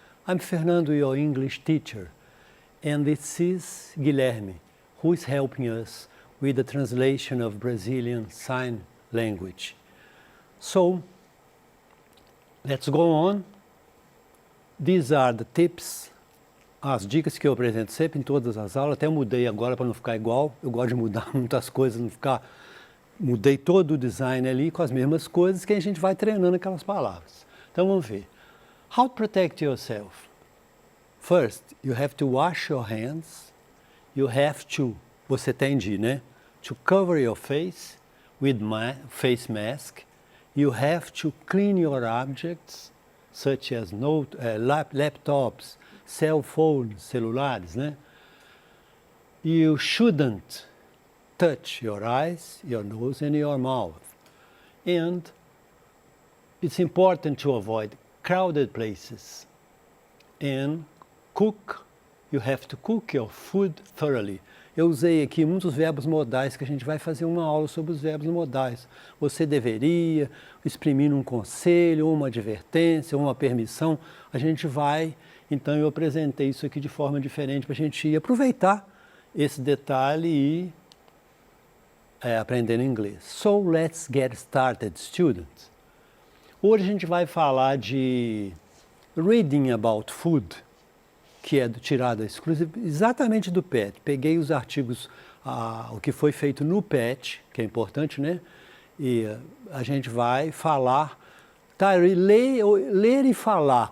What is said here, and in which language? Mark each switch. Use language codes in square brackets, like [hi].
[en] I'm Fernando, your English teacher, and this is Guilherme, who is helping us with the translation of Brazilian Sign Language. So, let's go on. These are the tips, [pt] as dicas que eu apresento sempre em todas as aulas. Até mudei agora para não ficar igual. Eu gosto de mudar muitas coisas, não ficar... Mudei todo o design ali com as mesmas coisas que a gente vai treinando aquelas palavras. Então vamos ver. [en] How to protect yourself? First, you have to wash your hands. You have to, [pt] você tem de, né? [en] To cover your face with face mask. You have to clean your objects, such as laptops, cell phones, celulares, né? You shouldn't touch your eyes, your nose, and your mouth. And it's important to avoid crowded places. And you have to cook your food thoroughly. [pt] Eu usei aqui muitos verbos modais, que a gente vai fazer uma aula sobre os verbos modais. Você deveria, exprimir um conselho, uma advertência, uma permissão. A gente vai, então eu apresentei isso aqui de forma diferente para a gente aproveitar esse detalhe e aprendendo inglês. [en] So, let's get started, students. [pt] Hoje a gente vai falar de [en] reading about food, [pt] que é tirado exatamente do PET. Peguei os artigos, o que foi feito no PET, que é importante, né? E a gente vai falar, ler e falar.